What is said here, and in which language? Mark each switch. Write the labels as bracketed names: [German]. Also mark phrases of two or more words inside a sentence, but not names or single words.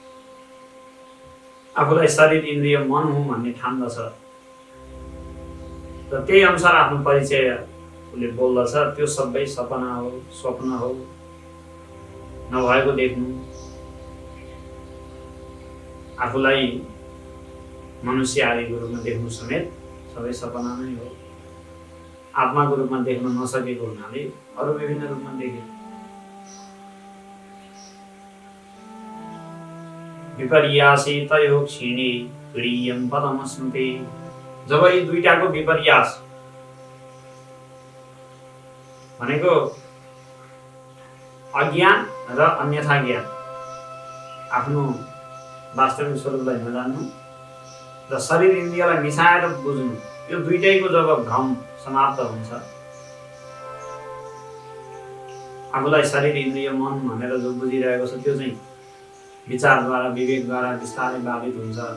[Nepali] आफूलाई शरीर इन्द्रिय मन हुँ भन्ने ठान्दछ र त्यही अनुसार आफ्नो परिचय उसले बोल्दछ, त्यो सबै सपना हो, स्वप्न हो, नभएको देख्नु, आफूलाई मनुष्य आदिको रूपमा देख्नु समेत सबै सपना नै हो। आत्माको रूपमा देख्न नसकेको हुनाले अरू विभिन्न रूपमा देखे। [Sanskrit] विपर्यासे तयो क्षीणे तुरीयं पदमस्नुते। [Nepali] जब यी दुईटाको विपर्यास भनेको अज्ञान र अन्यथा ज्ञान, आफ्नो वास्तविक स्वरूपलाई नजान्नु र शरीर इन्द्रियलाई मिसाएर बुझ्नु, यो दुईटैको जब भ्रम समाप्त हुन्छ, आफूलाई शरीर इन्द्रिय मन भनेर जो बुझिरहेको छ त्यो चाहिँ विचारद्वारा, विवेकद्वारा बिस्तारै बाधित हुन्छ।